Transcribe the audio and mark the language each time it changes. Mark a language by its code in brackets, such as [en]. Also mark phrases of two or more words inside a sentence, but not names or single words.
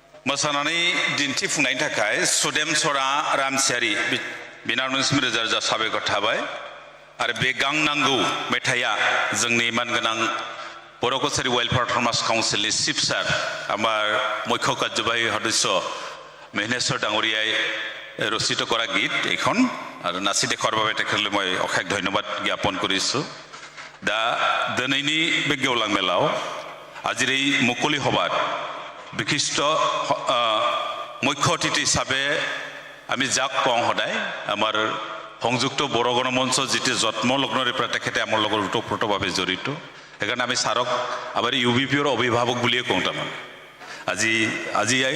[brx] मोसानानै दिन्थिफुंनायनि थाखाय सुदेम सरा रामसियारि बिनानावनिसिम रोजा रोजा साबायखर थाबाय आरो बे गां नांगौ मेथाइया जोंनि मानगोनां बर' कछारी वेलफेयार थमास काउन्सिलनि चिफ सार [as] आमार मुख्य कार्যবাহী সদস্য মেহনেশ্বৰ ডাঙৰীয়াই ৰচিত কৰা গীত এইখন আৰু নাচি দেখুৱাৰ বাবে তেখেতলৈ মই অশেষ ধন্যবাদ জ্ঞাপন কৰিছোঁ [brx] दा दिनैनि बे गेवलां मेलाव [as] আজিৰ এই মুকলি সভাত বিশিষ্ট মুখ্য অতিথি হিচাপে আমি যাক পাওঁ সদায় আমাৰ সংযুক্ত বড় গণমঞ্চ যিটো জন্মলগ্নৰে পৰা তেখেতে আমাৰ লগত ওতঃপ্ৰোতভাৱে জড়িত সেইকাৰণে আমি ছাৰক আমাৰ ইউবিপিৰ অভিভাৱক বুলিয়ে কওঁ তাৰমানে আজি